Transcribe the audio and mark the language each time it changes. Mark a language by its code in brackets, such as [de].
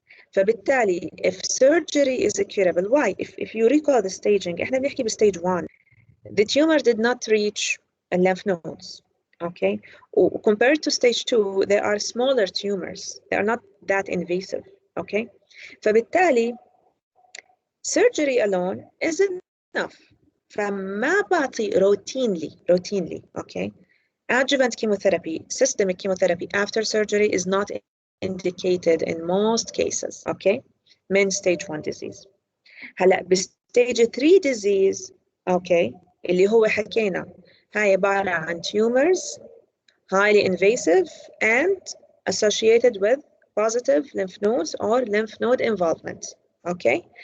[en] فبالتالي if surgery is curable, why? If you recall the staging, [ar] احنا بنحكي [en] بstage 1, the tumor did not reach lymph nodes. Okay, compared to stage 2, they are smaller tumors. They are not that invasive. Okay, [ar] فبالتالي [en] surgery alone isn't enough. [ar] فما بعطي routinely. [en] Okay, adjuvant chemotherapy, systemic chemotherapy after surgery is not indicated in most cases. Okay, من stage 1 disease. هلا stage 3 disease, [ar] اوكي اللي هو حكينا هاي عبارة عن [en] tumors highly invasive and associated with positive lymph nodes or lymph node involvement. Okay?